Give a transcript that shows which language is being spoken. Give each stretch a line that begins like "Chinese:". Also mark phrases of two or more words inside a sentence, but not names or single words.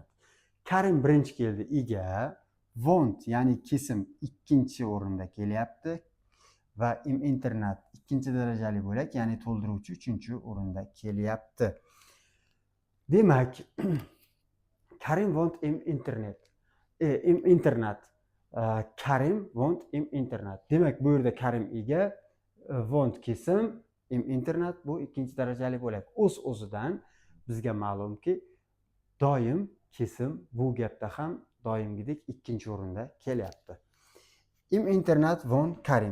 Uzbek: Karim birinchi keldi, ega. Want ya'ni kesim ikkinchi o'rinda kelyapti va
English: im internet
Uzbek: ikkinchi darajali bo'lak, ya'ni to'ldiruvchi uchinchi o'rinda kelyapti.
English: Demak, Karim want im internet. Internet. Karim want im internet.
Uzbek: Demak, bu yerda Karim ega, want kesim,
English: im internet
Uzbek: bu ikkinchi darajali bo'lak. O'z-o'zidan bizga ma'lumki, doim kesim bu gapda ham doimgidek ikkinchi o'rinda kelyapti.
English: Im internet want Karim.